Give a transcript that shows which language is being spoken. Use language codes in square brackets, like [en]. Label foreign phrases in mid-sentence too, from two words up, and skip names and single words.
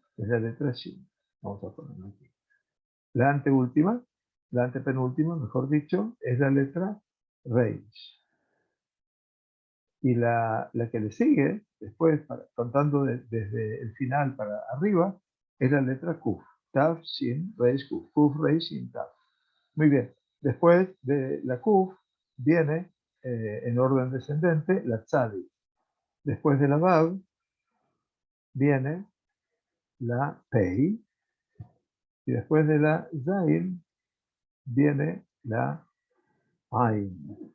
[es] Es la letra Shin. Vamos a ponerlo aquí. La anteúltima, la antepenúltima, mejor dicho, es la letra Reish. Y la que le sigue, después, contando desde el final para arriba, es la letra Kuf. Tav, Shin, Reish, Kuf. Kuf, Reish, Shin, Tav. Muy bien. Después de la Kuf viene, en orden descendente, la Tzadi. Después de la Vav viene la Pei. Y después de la Zain viene la Ain.